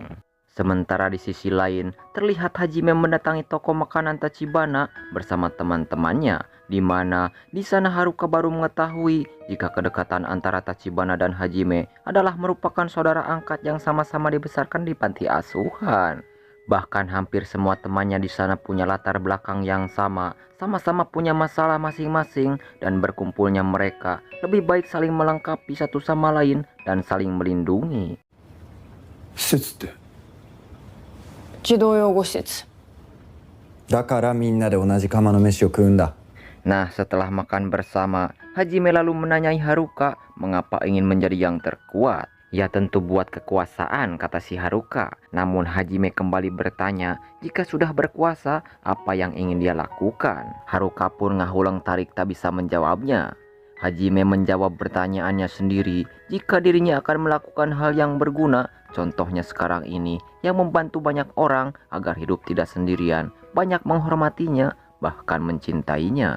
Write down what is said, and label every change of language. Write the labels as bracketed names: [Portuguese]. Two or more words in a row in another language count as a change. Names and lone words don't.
[Indonesian] Sementara di sisi lain, terlihat Hajime mendatangi toko makanan Tachibana bersama teman-temannya, di mana di sana Haruka baru mengetahui jika kedekatan antara Tachibana dan Hajime adalah merupakan saudara angkat yang sama-sama dibesarkan di panti asuhan. Bahkan hampir semua temannya di sana punya latar belakang yang sama, sama-sama punya masalah masing-masing, dan berkumpulnya mereka lebih baik saling melengkapi satu sama lain dan saling melindungi. [Japanese] 施設って。児童養護施設。だからみんなで同じ釜の飯を食うんだ。 [Indonesian] Nah, setelah makan bersama, Hajime lalu menanyai Haruka mengapa ingin menjadi yang terkuat. Ya tentu buat kekuasaan, kata si Haruka. Namun Hajime kembali bertanya jika sudah berkuasa apa yang ingin dia lakukan. Haruka pun ngahulang tarik tak bisa menjawabnya. Hajime menjawab pertanyaannya sendiri jika dirinya akan melakukan hal yang berguna, contohnya sekarang ini yang membantu banyak orang agar hidup tidak sendirian, banyak menghormatinya, bahkan mencintainya.